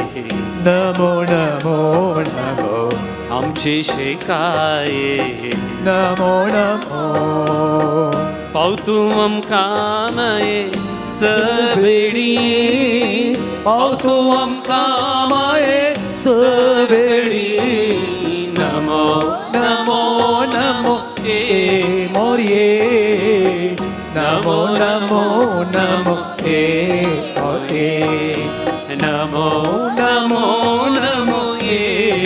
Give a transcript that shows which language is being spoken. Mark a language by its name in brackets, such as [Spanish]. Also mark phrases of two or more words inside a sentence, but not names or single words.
[Sanskrit] नमो नमो नमो [Konkani] आमचे शेकाये. [Sanskrit] नमो नमो [Konkani] पावतू आमकां माये सवेळी पावतो आमकां माये सवेळी [Sanskrit] नमो नमो नमो ए मोरये नमो नमो नमो ए नमो नमो नमो ये